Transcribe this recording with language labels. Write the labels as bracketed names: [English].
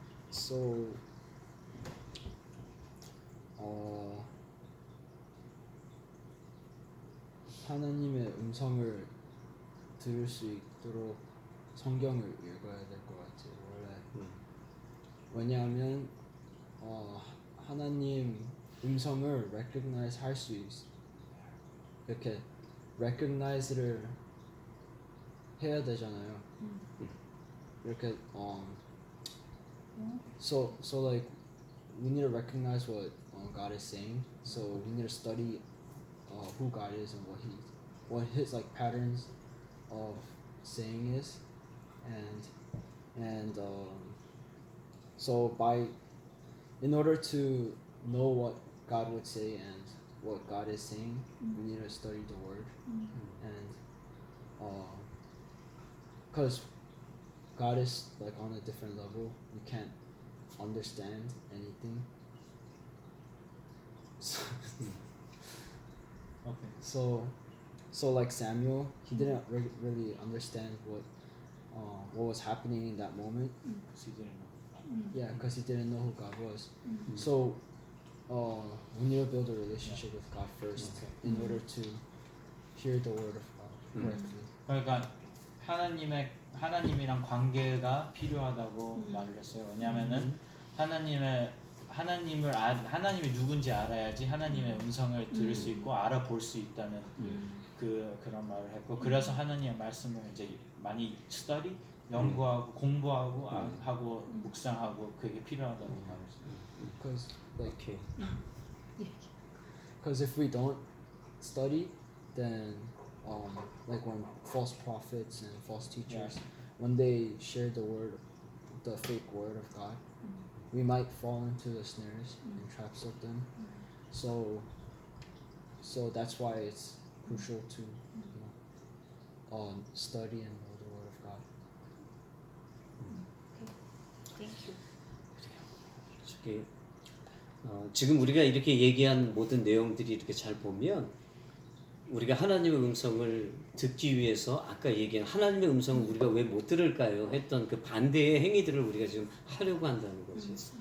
[Korean] So 하나님의 음성을 들을 수 있도록 성경을 읽어야 될 것 같아요. 원래 왜냐하면 하나님 음성을 recognize 할 수 이렇게 recognize를 해야 되잖아요. 이렇게 [English] so like we need to recognize what God is saying. So we need to study who God is and what his like patterns of saying is, and so in order to know what God would say and what God is saying, we need to study the Word, and because God is like on a different level, we can't understand anything. Okay. So like Samuel, he didn't really understand what was happening in that moment. So you didn't know. Yeah, because he didn't know who God was. So we need to build a relationship with God first in order to hear the word of God correctly. [Korean] 그러니까 하나님이랑 관계가 필요하다고 말을 했어요. 왜냐하면은 하나님이 누군지 알아야지 하나님의 음성을 들을 수 있고 알아볼 수 있다는 그런 말을 했고, 그래서 하나님의 말씀을 이제 많이 study, 연구하고 공부하고 하고 묵상하고 그게 필요하다고 말했어요. [English] Because like, [Korean] 오케이. [English] because if we don't study, then like when false prophets and false teachers, when they share the fake word of God, we might fall into the snares and traps of them. So that's why it's crucial to study and know the word of God. Thank you. [Korean] 저기 지금 우리가 이렇게 얘기한 모든 내용들이 이렇게 잘 보면 우리가 하나님의 음성을 듣기 위해서 아까 얘기한 하나님의 음성을 우리가 왜 못 들을까요? 했던 그 반대의 행위들을 우리가 지금 하려고 한다는 거지.